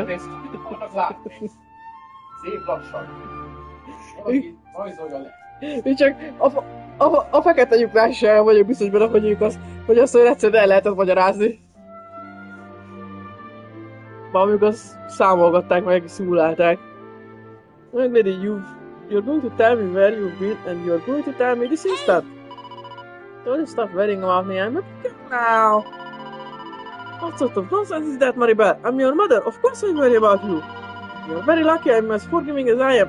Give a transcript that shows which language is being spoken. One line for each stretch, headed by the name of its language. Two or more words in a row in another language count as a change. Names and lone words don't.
Hungarian: Annak látni. Szép lassan. Valaki rajzolja le. Én csak a fekete lyuknál sem vagyok biztos benne, hogy ők hogy azt egyszerűen el lehetett magyarázni. Valamikor azt számolgatták meg, szimulálták.
English: Young lady, you're going to tell me where you've been and you're going to tell me this instant. Don't stop worrying about me, I'm a girl now. What sort of nonsense is that, Maribel? I'm your mother, of course I worry about you. You're very lucky I'm as forgiving as I am.